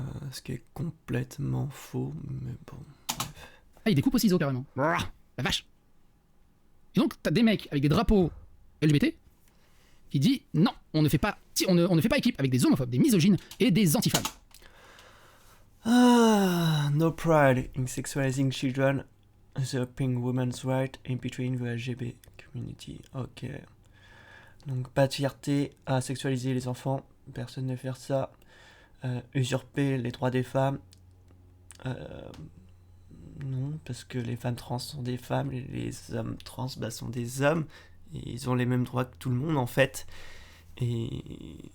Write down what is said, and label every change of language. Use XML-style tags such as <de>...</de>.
<fr>Ce qui est complètement faux, mais bon, bref. Ah, il découpe au ciseau carrément. La vache. Et donc, t'as des mecs avec des drapeaux LGBT qui disent non, on ne fait pas équipe avec des homophobes, des misogynes et des antifemmes.</fr> <en>No pride in sexualizing children, usurping women's rights in between the LGBT community. Ok.</en> <fr>Donc, pas de fierté à sexualiser les enfants, personne ne fait ça. Usurper les droits des femmes. Non, parce que les femmes trans sont des femmes, et les hommes trans sont des hommes, et ils ont les mêmes droits que tout le monde en fait. Et.</fr>